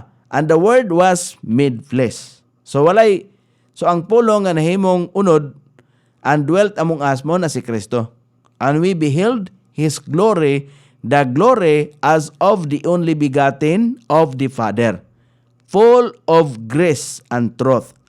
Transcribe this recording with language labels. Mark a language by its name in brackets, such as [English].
[English] And the Word was made flesh. [Cebuano] So ang pulong nga nahimong unod [English] and dwelt among us [Cebuano] mo na si Kristo. [English] And we beheld His glory, the glory as of the only begotten of the Father, full of grace and truth.